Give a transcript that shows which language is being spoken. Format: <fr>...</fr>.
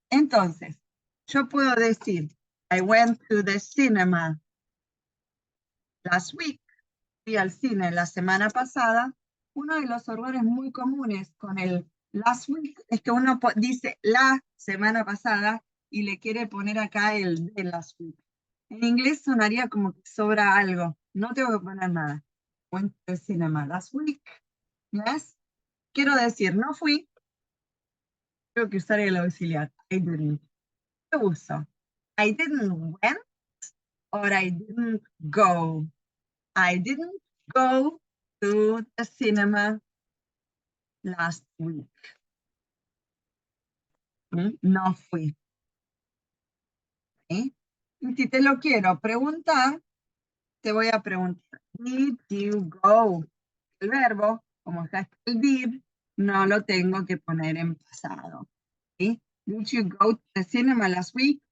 <es>Entonces, yo puedo decir</es> <en>I went to the cinema last week.</en> <es>Fui al cine la semana pasada. Uno de los errores muy comunes con el last week es que uno dice la semana pasada y le quiere poner acá el de last week. En inglés sonaría como que sobra algo. No tengo que poner nada.</es> <en>Went to the cinema last week.</en> <es>Yes. Quiero decir, no fui. Tengo que usar el auxiliar.</es> <en>I didn't.</en> <es>¿Qué uso?</es> <en>I didn't went or I didn't go. I didn't go to the cinema last week.</en> <es>No fui. ¿Sí? Y si te lo quiero preguntar, te voy a preguntar,</es> <en>did you go?</en> <es>El verbo, como está el did, no lo tengo que poner en pasado. ¿Sí?</es> <en>Did you go to the cinema last week?</en>